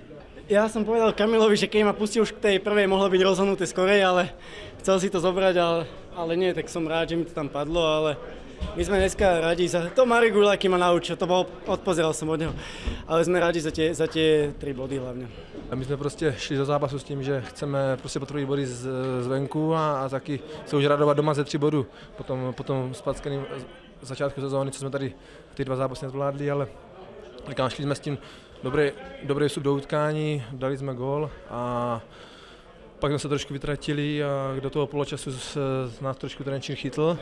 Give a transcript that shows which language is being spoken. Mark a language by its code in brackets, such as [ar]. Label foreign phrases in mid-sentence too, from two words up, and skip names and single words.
[sk] Ja som povedal Kamilovi, že keď ma pustil už k tej prvej, mohlo byť rozhodnuté skorej, ale chcel si to zobrať, ale nie, tak som rád, že mi to tam padlo, ale my sme dneska radi za to. Marek Guľaký ma naučil, to odpozeral som od neho, ale sme radi za tie 3 body hlavne. [cs] A my sme prostě šli do zápasu s tím, že chceme prostě potvrdit body zvenku a taky se už radovat doma ze 3 bodů. Potom spackaným začátku sezóny, co jsme tady ty 2 zápasy nezvládli, ale říkám, šli jsme s tím dobrý vstup do utkání, dali jsme gól a pak jsme se trošku vytratili a do toho poločasu nás trošku Trenčín chytl.